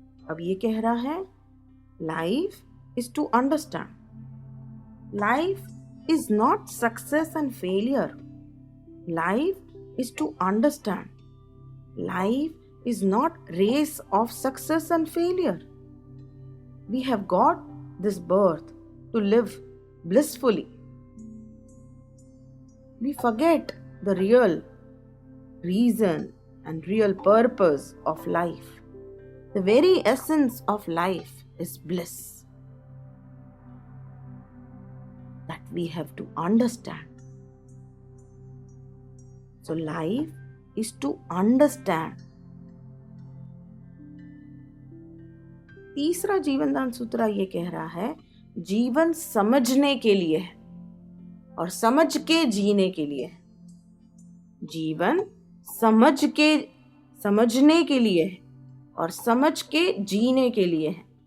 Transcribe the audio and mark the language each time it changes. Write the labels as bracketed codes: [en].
[hi] अब ये कह रहा है [en] Life is to understand, life is not success and failure, life is to understand, life is not race of success and failure. We have got this birth to live blissfully. We forget the real reason and real purpose of life. The very essence of life is bliss. That we have to understand. So life is to understand. [hi] तीसरा जीवनदान सूत्र ये कह रहा है जीवन समझने के लिए है और समझ के जीने के लिए है। जीवन समझने के लिए है और समझ के जीने के लिए है।